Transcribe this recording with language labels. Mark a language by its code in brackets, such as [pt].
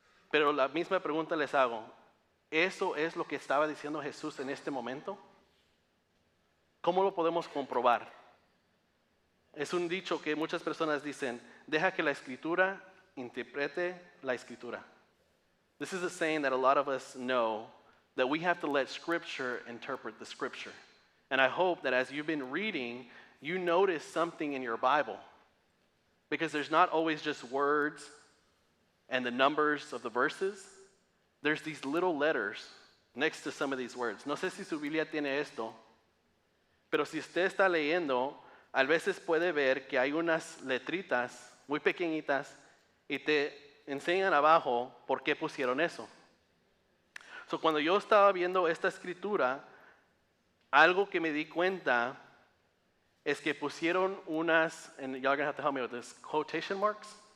[es] Pero la misma pregunta les hago, ¿eso es lo que estaba diciendo Jesús en este momento? ¿Cómo lo podemos comprobar? Es un dicho que muchas personas dicen, deja que la Escritura interprete la Escritura. [en] This is a saying that a lot of us know, that we have to let Scripture interpret the Scripture. And I hope that as you've been reading, you notice something in your Bible. Because there's not always just words and the numbers of the verses. There's these little letters next to some of these words. [es] No sé si su Biblia tiene esto, pero si usted está leyendo, a veces puede ver que hay unas letritas muy pequeñitas y te enseñan abajo por qué pusieron eso. So, cuando yo estaba viendo esta escritura, algo que me di cuenta es que pusieron unas, [en] and y'all are going to have to help me with this, quotation marks.